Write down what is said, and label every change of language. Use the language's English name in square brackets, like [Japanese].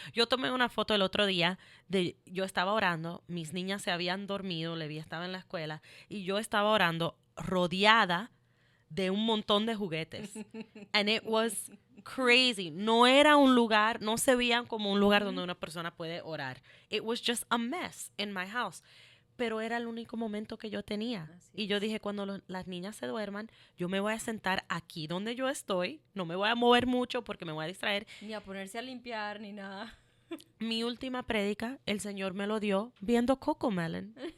[Spanish] Yo tomé una foto el otro día de, yo estaba orando, mis niñas se habían dormido, Levi estaba en la escuela, y yo estaba orando rodeada de un montón de juguetes. [English] And it was crazy. [Spanish] No era un lugar, no se veían como un lugar donde Ujú. una persona puede orar. [English] It was just a mess in my house. [Spanish] Pero era el único momento que yo tenía. Así Y yo es. dije, cuando las niñas se duerman, yo me voy a sentar aquí donde yo estoy. No me voy a mover mucho porque me voy a distraer. Ni a ponerse a limpiar, ni nada. Mi última prédica, el Señor me lo dio viendo Cocomelon.